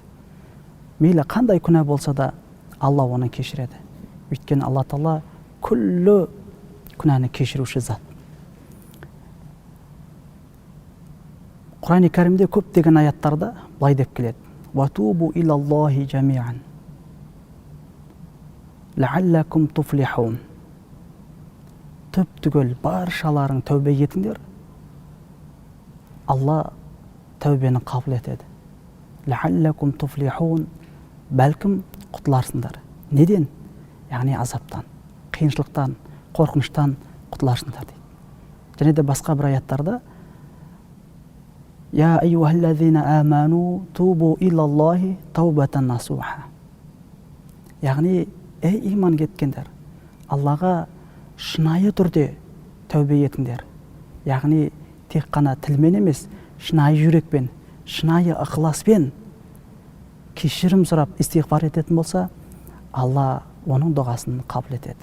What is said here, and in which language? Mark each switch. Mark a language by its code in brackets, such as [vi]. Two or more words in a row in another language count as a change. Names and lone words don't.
[kk] Мейлі қандай күнә болса да Алла оны кешіреді. Өйткені Алла Тағала күллі күнәні кешіруші зат. Құран-ы Кәрімде көптеген аяттарда былай деп келеді: [ar] «وتوبوا إلى الله جميعا لعلكم تفلحون». [kk] Түп-түгел баршаларың тәубе етіңдер, Алла тәубені қабыл етеді. [ar] لعلكم تفلحون, [kk] бәлкім құтыларсыңдар. Неден? Яғни азаптан, қиыншылықтан, қорқыныштан құтыларсыңдар дейді. Және де басқа бір аяттарда: [ar] «يا أيها الذين آمنوا توبوا إلى الله توبة نصوحا». [kk] Яғни, ей иман кеткендер, Аллаға шынайы түрде тәубе етіңдер. Яғни, тек қана тілмен емес, шынайы жүрекпен, шынайы ықыласпен кешірім сұрап истиғфар ететін болса, Алла оның дұғасын қабыл етеді.